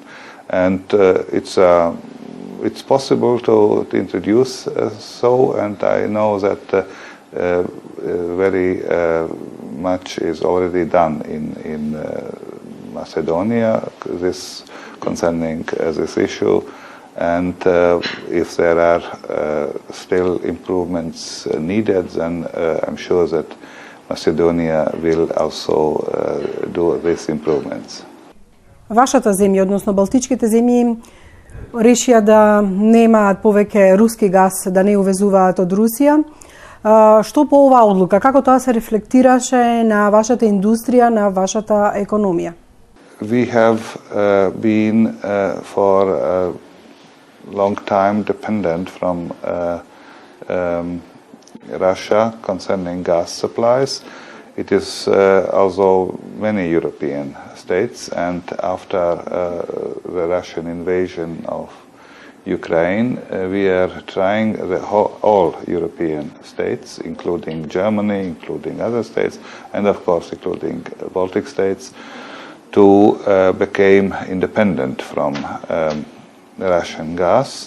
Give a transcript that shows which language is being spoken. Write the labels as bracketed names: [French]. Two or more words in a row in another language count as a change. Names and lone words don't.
[English] And it's possible to introduce so, and I know that very much is already done in Macedonia, this concerning this issue. And if there are still improvements needed, then I'm sure that Macedonia will also do these improvements. [Macedonian] Вашата земја, односно Балтичките земји, решија да немаат повеќе руски газ, да не увезуваат од Русија. Што по оваа одлука, како тоа се рефлектираше на вашата индустрија, на вашата економија? [English] We have been for long time dependent from Russia concerning gas supplies. It is also many European states, and after the Russian invasion of Ukraine, we are trying all European states, including Germany, including other states, and of course including Baltic states, to become independent from Russian gas.